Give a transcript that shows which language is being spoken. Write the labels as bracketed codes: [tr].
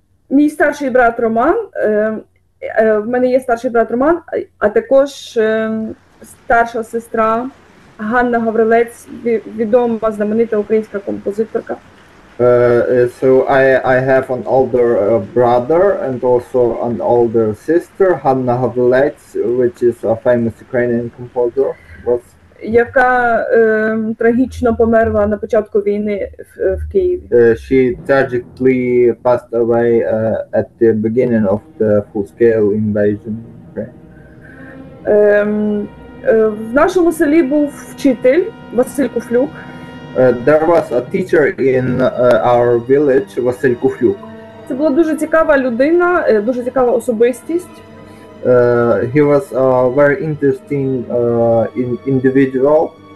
[uk] Мій старший брат Роман, в мене є старший брат Роман, а також старша сестра Ганна Гаврилець, відома знаменита українська композиторка. [en] So I have an older brother and also an older sister, Hanna Havlets, which is a famous Ukrainian composer. [uk] Яка трагічно померла на початку війни в Києві. [en] She tragically passed away at the beginning of the full-scale invasion in Ukraine. [uk] В нашому селі був вчитель Василь Куфлюк. [en] There was a teacher in our village, Василь Куфлюк. [uk] Це була дуже цікава людина, дуже цікава особистість. [en] He was a very interesting individual.